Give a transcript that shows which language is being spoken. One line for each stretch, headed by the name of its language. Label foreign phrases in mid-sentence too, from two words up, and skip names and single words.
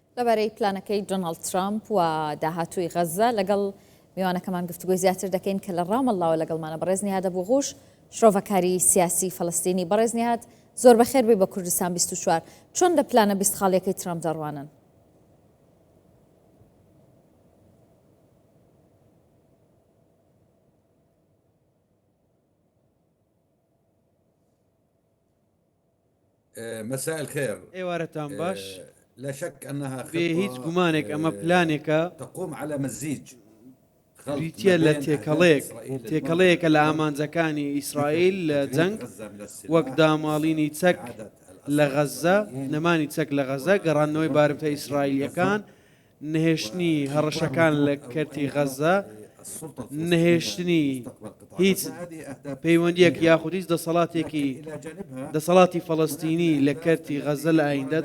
Central Kurdish: لەبارەی پلانەکەی دۆناڵد ترامپ و داهاتووی غەزە لەگەڵ میوانەکەمان گفتوگوی زیاتر دەکەین کە لە ڕامەڵاوە لەگەڵمانە بەڕێز نێهات بوغوش شرۆڤەکاری سیاسی فەڵەستینی. بەڕێز نێهات زۆر بەخێر بێ بە کوردستان 24 چۆن لە پلانە 20 خاڵیەکەی ترامپ دەڕوانن؟
Arabic: مساء الخير.
Central Kurdish: ايوارتان باش.
Arabic: لا شك انها خطة
Central Kurdish: هیچ گومانێک ئەمە پلانێکە
Arabic: تقوم على مزيج
Central Kurdish: بریتە لە تێکەڵەیەکە لە ئامانجەکانی ئیسرائیل لە جەنگ وەک داماڵینی چەک لە غەزە، نەمانی چەک لە غەزە، گەڕانەوەی بارمتە ئیسرائیلیەکان، نهێشتنی هەڕەشەکان لە کەرتی غەزە، نهێشتنی هیچ پەیوەندیەک یاخود هیچ دەسەڵاتی فەڵەستینی لە کەرتی غەزە لە ئایندەدا.